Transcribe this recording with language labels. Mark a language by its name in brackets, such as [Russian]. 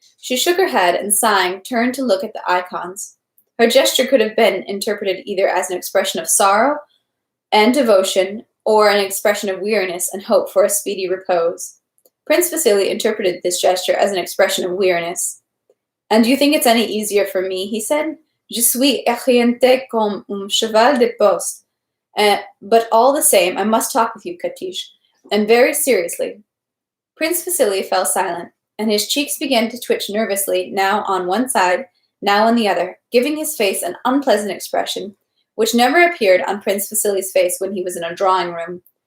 [English] She shook her head and, sighing, turned to look at the icons. Her gesture could have been interpreted either as an expression of sorrow and devotion or an expression of weariness and hope for a speedy repose. Prince Vasily interpreted this gesture as an expression of weariness. And do you think it's any easier for me? He said. [French] Je suis orienté comme un cheval de poste. [English] But all the same, I must talk with you, Katish, and very seriously. Prince Vasily fell silent, and his cheeks began to twitch nervously, now on one side, now on the other, giving his face an unpleasant expression, which never appeared on Prince Vasily's face when he was in a drawing room.